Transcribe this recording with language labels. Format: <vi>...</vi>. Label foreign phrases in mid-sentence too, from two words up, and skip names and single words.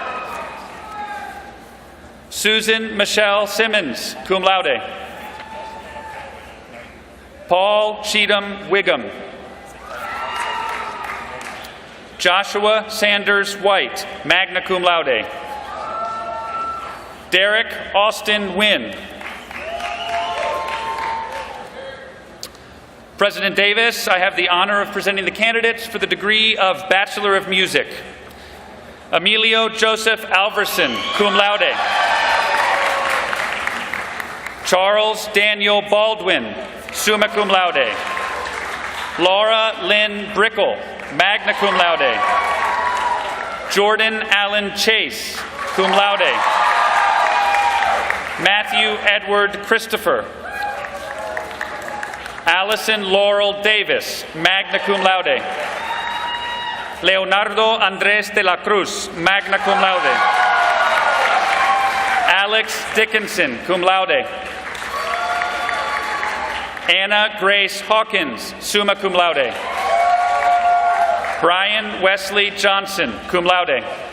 <en>Susan Michelle Simmons,</en> <la>cum laude.</la> <en>Paul Cheatham Wiggum. Joshua Sanders White,</en> <la>magna cum laude.</la> <en>Derek Austin Wynn. President Davis, I have the honor of presenting the candidates for the degree of Bachelor of Music. Emilio Joseph Alverson,</en> <la>cum laude.</la> <en>Charles Daniel Baldwin,</en> <la>summa cum laude.</la> <en>Laura Lynn Brickle,</en> <la>magna cum laude.</la> <en>Jordan Allen Chase,</en> <la>cum laude.</la> <en>Matthew Edward Christopher. Allison Laurel Davis,</en> <la>magna cum laude.</la> <en>Leonardo Andres de la Cruz,</en> <la>magna cum laude.</la> <en>Alex Dickinson,</en> <la>cum laude.</la> <en>Anna Grace Hawkins,</en> <la>summa cum laude.</la> <en>Brian Wesley Johnson,</en> <la>cum laude.</la>